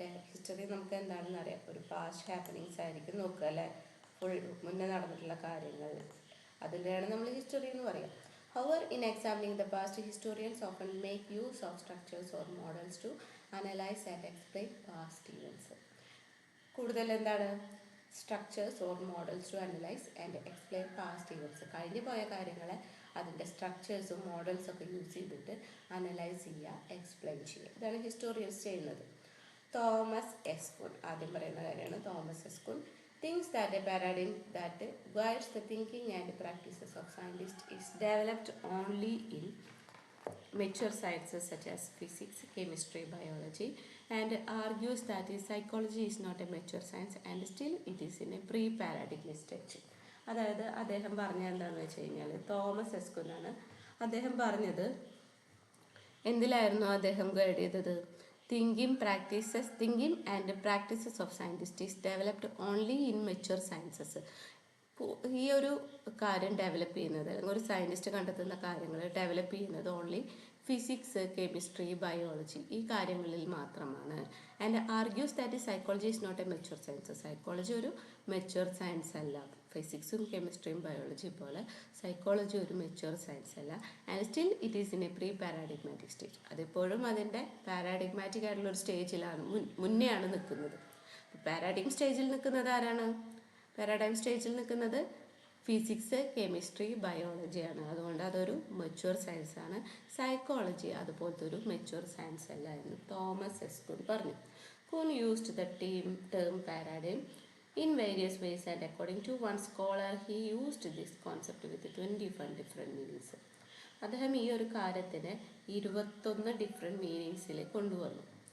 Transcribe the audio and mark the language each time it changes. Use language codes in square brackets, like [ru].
[ml] History നമുക്ക് എന്താണെന്ന് അറിയാം, ഒരു പാസ്റ്റ് ഹാപ്പനിങ്സ് ആയിരിക്കും നോക്കുക അല്ലേ? ഫുൾ മുന്നേ നടന്നിട്ടുള്ള കാര്യങ്ങൾ, അതിൻ്റെയാണ് നമ്മൾ ഹിസ്റ്ററി എന്ന് പറയാം. [en] However, in examining the past, historians often make use of structures or models to analyze and explain past events. [ml] കൂടുതൽ എന്താണ്? [en] Structures or models to analyse and explain past events. [ml] കഴിഞ്ഞു പോയ കാര്യങ്ങളെ അതിൻ്റെ സ്ട്രക്ചേഴ്സും മോഡൽസും ഒക്കെ യൂസ് ചെയ്തിട്ട് അനലൈസ് ചെയ്യുക, എക്സ്പ്ലെയിൻ ചെയ്യുക. ഇതാണ് ഹിസ്റ്റോറിയൻസ് ചെയ്യുന്നത്. തോമസ് എസ്കുൻ ആദ്യം പറയുന്ന കാര്യമാണ്. [en] Thomas എസ്കുൻ thinks that a paradigm that guides the thinking and practices of scientists is developed only in mature sciences such as physics, chemistry, biology, and argues that psychology is not a mature science and still it is in a pre-paradigmatic stage. [ml] അതായത് അദ്ദേഹം പറഞ്ഞത് എന്താണെന്ന് വെച്ച് കഴിഞ്ഞാൽ, Thomas എസ്കുനാണ് അദ്ദേഹം പറഞ്ഞത്. എന്തിലായിരുന്നു അദ്ദേഹം guide ചെയ്തത്? [en] Thinking and practices of scientists is developed only in mature sciences. [ml] ഈ ഒരു കാര്യം ഡെവലപ്പ് ചെയ്യുന്നത്, അല്ലെങ്കിൽ ഒരു സയൻറ്റിസ്റ്റ് കണ്ടെത്തുന്ന കാര്യങ്ങൾ ഡെവലപ്പ് ചെയ്യുന്നത് ഓൺലി ഫിസിക്സ്, കെമിസ്ട്രി, ബയോളജി ഈ കാര്യങ്ങളിൽ മാത്രമാണ്. [en] And argues that psychology is not a mature science. [ml] Psychology ഒരു മെച്യൂർ സയൻസ് അല്ല. ഫിസിക്സും കെമിസ്ട്രിയും ബയോളജി പോലെ സൈക്കോളജി ഒരു മെച്യൂർ സയൻസ് അല്ല. [en] And still it is in a pre paradigmatic stage. [ml] അതിപ്പോഴും അതിൻ്റെ പാരാഡിഗ്മാറ്റിക് ആയിട്ടുള്ള ഒരു സ്റ്റേജിലാണ്, മുന്നെയാണ് നിൽക്കുന്നത്. പാരാഡിഗ്ം സ്റ്റേജിൽ നിൽക്കുന്നത് ആരാണ്? പാരാഡൈം സ്റ്റേജിൽ നിൽക്കുന്നത് ഫിസിക്സ്, കെമിസ്ട്രി, ബയോളജിയാണ്. അതുകൊണ്ട് അതൊരു മെച്യൂർ സയൻസാണ്. സൈക്കോളജി അതുപോലത്തെ ഒരു മെച്യൂർ സയൻസ് അല്ല എന്ന് തോമസ് എസ്കുൻ പറഞ്ഞു. [en] Kuhn used the term paradigm in various ways, and according to one scholar, he used this concept with 21 different meanings. [ml] അദ്ദേഹം ഈ ഒരു കാര്യത്തിന് 21 ഡിഫറെൻറ്റ് മീനിങ്സിൽ കൊണ്ടുവന്നു.